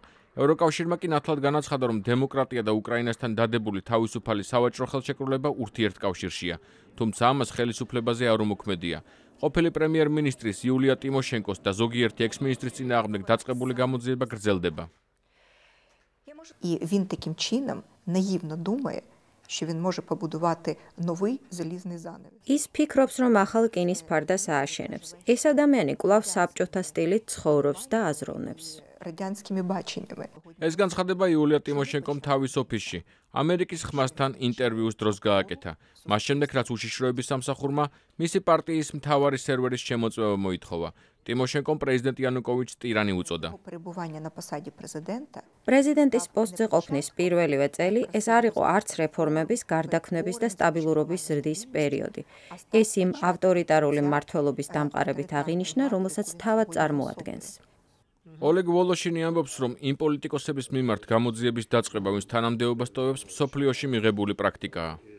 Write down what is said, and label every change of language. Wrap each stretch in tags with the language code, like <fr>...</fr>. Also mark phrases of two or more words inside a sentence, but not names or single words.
<ka>ევროკავშირმა კი ნათლად განაცხადა, რომ დემოკრატია და უკრაინასთან დადებული თავისუფალი სავაჭრო ხელშეკრულება ურთიერთკავშირშია, თუმცა ამას ხელისუფლებაზე არ უმოქმედია. ყოფილი პრემიერ-მინისტრის იულია ტიმოშენკოს და ზოგიერთი ექს-მინისტრის წინააღმდეგ დაწყებული გამოძიება გრძელდება.</ka> <uk>І він таким чином наївно думає, що він може побудувати новий залізний занавіс.</uk> <ka>ის ფიქრობს, რომ ახალ რკინის ფარდას ააშენებს. ეს ადამიანი კვლავ საბჭოთა სტილით ცხოვრობს და აზროვნებს.</ka> <uk>Радянськими баченнями.</uk> <ka>ეს განცხადება იულია ტიმოშენკომ თავის ოფისში ამერიკის ხმასთან ინტერვიუს დროს გააკეთა. მას შემდეგ, რაც უშიშროების სამსახურმა მისი პარტიის მთავარი სერვერის შემოწმება მოითხოვა. ტიმოშენკომ პრეზიდენტ იანუკოვიჩს ტირანი უწოდა.</ka> <uk>Перебування на посаді президента.</uk> <ka>პრეზიდენტის პოსტზე ყოფნის პირველივე წელი ეს არ იყო არც რეფორმების, გარდაქმნების და სტაბილურობის ზრდის პერიოდი. ეს იმ ავტორიტარული მმართველობის დამყარებით აღინიშნა, რომელსაც თავად წარმოადგენს. ოლეგ ვოლოშინი ამბობს, რომ იმ პოლიტიკოსების მიმართ გამოძიების დაწყება, ვინც თანამდებობას ტოვებს, მსოფლიოში მიღებული პრაქტიკაა.</ka>